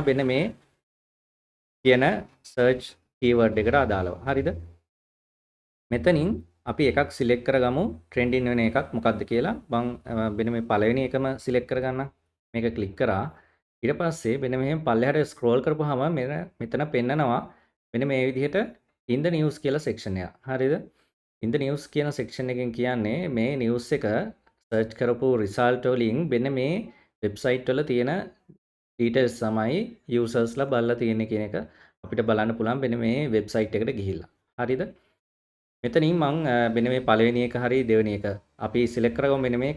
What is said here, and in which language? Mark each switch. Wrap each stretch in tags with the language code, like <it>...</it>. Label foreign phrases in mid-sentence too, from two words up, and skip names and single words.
<si>මෙන්න මේ කියන search keyword එකට අදාළව. හරිද? මෙතනින් අපි එකක් සිලෙක්ට් කරගමු trending වෙන එකක් මොකක්ද කියලා. මම මෙන්න මේ පළවෙනි එකම සිලෙක්ට් කරගන්නම්. මේක ක්ලික් කරා. ඊට පස්සේ මෙන්න මෙහෙම පල්ලෙහාට ස්ක්‍රෝල් කරපුවාම මෙතන පෙන්නනවා මෙන්න මේ විදිහට</si> <en>in the news</en> <si>කියලා section එක. හරිද?</si> <en>in the news</en> <si>කියන section එකෙන් කියන්නේ මේ news එක search කරපු result වලින් මෙන්න මේ website වල තියෙන details තමයි usersලා බලලා තියෙන්නේ කියන එක අපිට බලන්න පුළුවන් මෙන්න මේ website එකට ගිහිල්ලා. හරිද? මෙතනින් මං මෙන්න මේ පළවෙනි එක හරි දෙවෙනි එක අපි සිලෙක්ට් කරගමු මෙන්න මේක.</si>